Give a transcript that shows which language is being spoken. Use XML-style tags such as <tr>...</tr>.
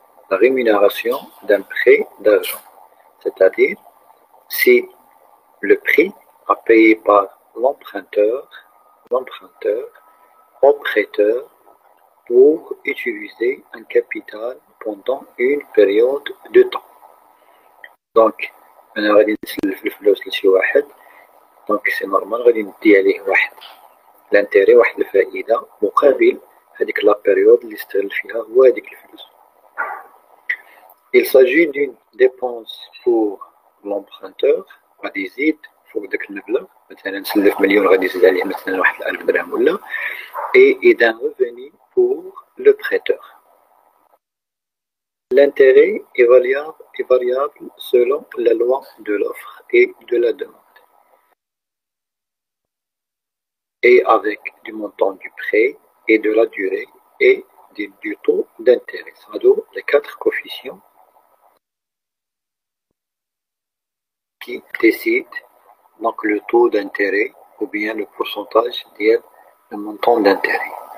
<fr>La rémunération d'un prêt d'argent. C'est-à-dire, si le prix à payer par l'emprunteur au prêteur pour utiliser un capital pendant une période de temps.</fr> <ar>Donc, أنا غادي نسلف الفلوس لشي واحد،</ar> <fr>دونك سي نورمال</fr> <ar>غادي ندي عليه واحد لانتيري، واحد الفائدة مقابل هذيك لا بيريود اللي استغل فيها هو هذيك الفلوس.</ar> <fr>Il s'agit d'une dépense pour l'emprunteur</fr> <ar>غادي يزيد فوق داك المبلغ، مثلا نسلف مليون غادي يزيد عليه مثلا واحد 1000 درهم ولا،</ar> <fr>et d'un revenu pour le prêteur. L'intérêt est variable selon la loi de l'offre et de la demande, et avec du montant du prêt et de la durée et du taux d'intérêt. C'est-à-dire les quatre coefficients qui décident donc le taux d'intérêt ou bien le pourcentage lié au montant d'intérêt.</fr>